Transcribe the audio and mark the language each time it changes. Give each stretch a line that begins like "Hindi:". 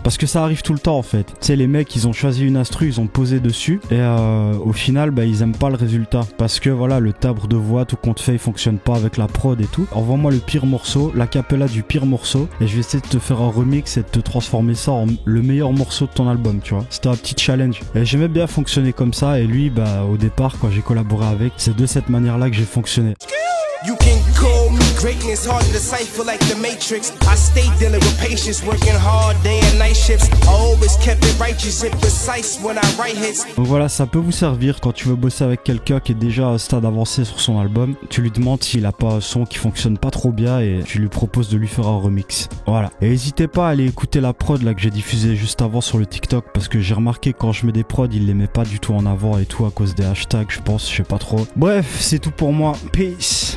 French: Parce que ça arrive tout le temps en fait. Tu sais les mecs ils ont choisi une instru, ils ont posé dessus et au final ils aiment pas le résultat parce que voilà le timbre de voix tout compte fait il fonctionne pas avec la prod et tout. Envoie-moi le pire morceau, l'acapella du pire morceau et je vais essayer de te faire un remix et de te transformer ça en le meilleur morceau de ton album tu vois. C'était un petit challenge et j'aimais bien fonctionner comme ça et lui au départ quand j'ai collaboré avec, c'est de cette manière là que j'ai fonctionné.
English: You can call me greatness, hard to decipher like the Matrix. I stay dealing with patience, working hard day and night shifts. I always kept it righteous and precise when I write hits.
French: Donc voilà, ça peut vous servir quand tu veux bosser avec quelqu'un qui est déjà à un stade avancé sur son album. Tu lui demandes s'il a pas un son qui fonctionne pas trop bien et tu lui proposes de lui faire un remix. Voilà. Et n'hésitez pas à aller écouter la prod là que j'ai diffusée juste avant sur le TikTok parce que j'ai remarqué que quand je mets des prods, il les met pas du tout en avant et tout à cause des hashtags, je pense, je sais pas trop. Bref, c'est tout pour moi. Peace.